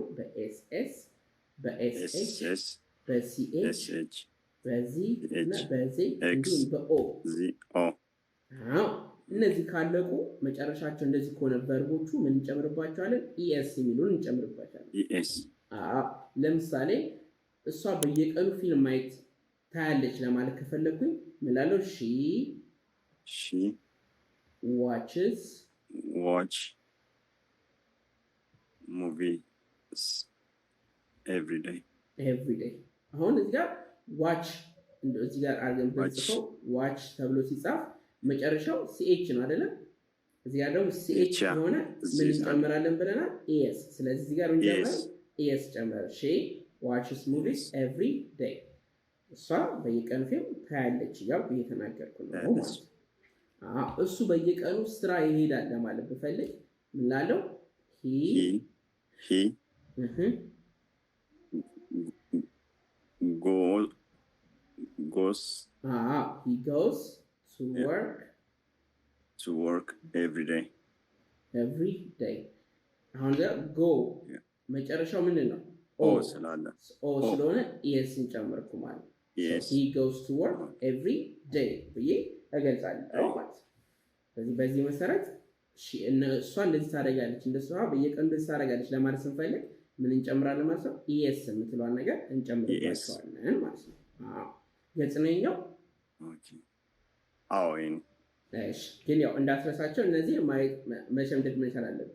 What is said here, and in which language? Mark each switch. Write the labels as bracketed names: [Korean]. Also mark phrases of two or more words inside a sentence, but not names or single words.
[Amharic] በኤስኤስ፣ በኤስኤች፣ በሲኤች፣ በዚህ እና በዚህ እንዲሁም በኦ። እነዚህ ካለቁ መጨረሻቸው እንደዚህ ከሆነ ቨርቦቹ ምን እንጨምርባቸዋለን? ኢኤስ የሚሉን እንጨምርባቸዋለን። ለምሳሌ እሷ በየቀኑ ፊልም ማየት ታያለች ለማለት ከፈለኩኝ ምን እላለሁ? [English] she watch movies every day. [Amharic] አሁን እዚህ ጋር ዋች እዚህ ጋር አድርገን ብንጽፈው ዋች ተብሎ ሲጻፍ መጨረሻው ሲኤች ነው አይደለም? እዚህ ጋር ደግሞ ሲኤች ከሆነ ምን እንጨምራለን ብለናል? ኤስ። ስለዚህ እዚህ ጋር እንጨምራለን ኤስ ጨምረ [English] she watches movies every day። [Amharic] እሷ በየቀኑ ፊልም ታያለች እያልኩ እየተናገርኩ ነው ማለት ነው። እሱ በየቀኑ ስራ ይሄዳል ለማለት ብፈልግ ምን እላለሁ? [English] he goes to work every day. [Amharic] አሁን ጎ መጨረሻው ምንድን ነው? ኦ ስለሆነ ኤስን ጨመርኩ ማለት ነው። [English] he goes to work every day [Amharic] ብዬ እገልጻለሁ ማለት ነው። ስለዚህ በዚህ መሰረት እሷ እንደዚህ ታደርጋለች፣ እንደሷ በየቀኑ እንደዚህ ታደርጋለች ለማለት ስንፈልግ ምን እንጨምራለን ማለት ነው? ኢኤስ የምትለዋን ነገር እንጨምርባቸዋለን ማለት ነው። ገጽ ነኛው። እሺ፣ ግን ያው እንዳትረሳቸው እነዚህ መሸምደድ መቻል አለብን።